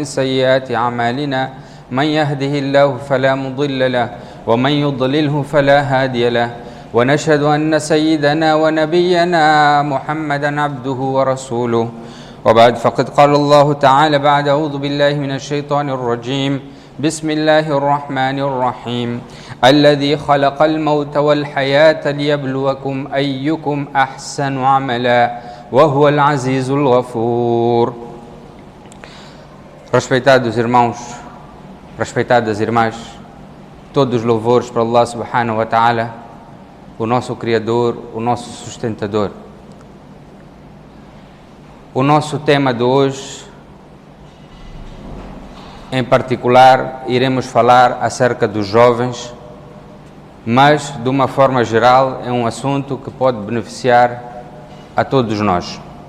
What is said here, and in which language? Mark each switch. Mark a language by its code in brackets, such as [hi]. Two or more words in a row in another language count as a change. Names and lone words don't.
[ar] سيئات أعمالنا من يهده الله فلا مضل له ومن يضلله فلا هادي له ونشهد أن سيدنا ونبينا محمدا عبده ورسوله وبعد فقد قال الله تعالى بعد أعوذ بالله من الشيطان الرجيم بسم الله الرحمن الرحيم الذي خلق الموت والحياة ليبلوكم أيكم أحسن عملا وهو العزيز الغفور. [pt] Respeitados irmãos, respeitadas irmãs, todos os louvores para [ar] الله سبحانه وتعالى, [pt] o nosso Criador, o nosso sustentador. O nosso tema de hoje, em particular, iremos falar acerca dos jovens, mas de uma forma geral é um assunto que pode beneficiar a todos nós.